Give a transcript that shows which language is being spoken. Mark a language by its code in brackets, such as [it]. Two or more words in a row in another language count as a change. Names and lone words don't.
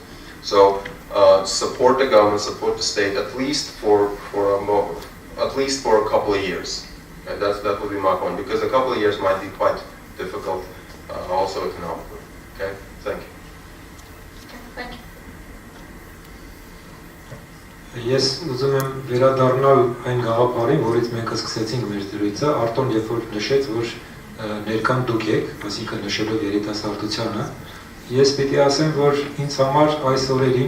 [en] So support the government, support the state, at least for a couple of years. Okay, that would be my point, because a couple of years might be quite difficult, also economically. Okay, thank you. Thank you. [hy] Ես ուզում եմ վերադառնալ այն գաղափարին, որից մենք սկսեցինք մեր զրույցը, Արտոն երբ որ նշեց, որ ներկան դուք եք, այսինքն նշելով երիտասարդությանը, ես պիտի ասեմ, որ ինձ համար այս օրերին,